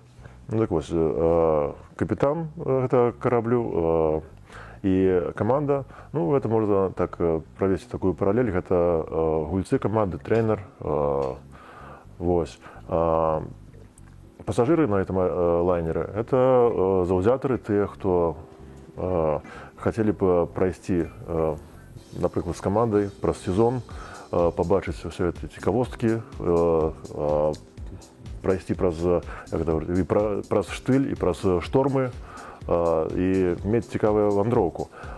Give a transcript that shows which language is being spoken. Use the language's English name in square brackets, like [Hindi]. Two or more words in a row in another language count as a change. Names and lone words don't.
[Belarusian] Ну так вось, капітан гэта караблю і каманда, ну гэта можна так правесці такую паралель, гэта гульцы каманды, трэнер, вось. Пасажыры на этом лайнере это заўзятары, тыя, хто хацелі б прайсці, напрыклад, з камандай праз сезон, пабачыць ўсе эти цікавосткі, прайсці праз штыль і праз штормы і мець цікавую вандроўку.